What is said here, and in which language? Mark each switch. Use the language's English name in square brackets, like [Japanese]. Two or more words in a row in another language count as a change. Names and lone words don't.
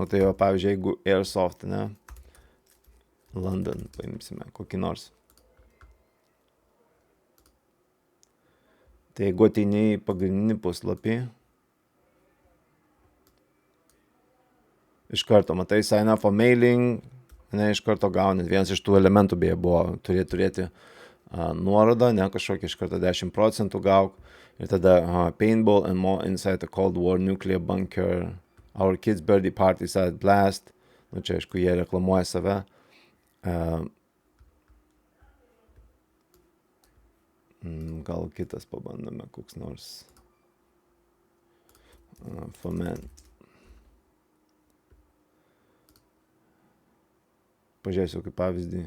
[Lithuanian] Nu tai va, pavyzdžiui, jeigu Airsoft, ne, London paimsime, kokį nors. Tai jeigu ateini į pagrindinį puslapį, iš karto matai [English] sign up for mailing, [Lithuanian] ne, iš karto gauni. Vienas iš tų elementų beje buvo turėti nuorodą, ne, kažkokį iš karto 10% gauk. Ir tada [English] paintball and more inside the Cold War nuclear bunker. Our kids' birthday parties at blast. [Lithuanian] Nu čia, aišku, jie reklamuoja save. Gal kitas pabandome, koks nors. [English] For men. [Lithuanian] Pažiūrėsiu kaip pavyzdį.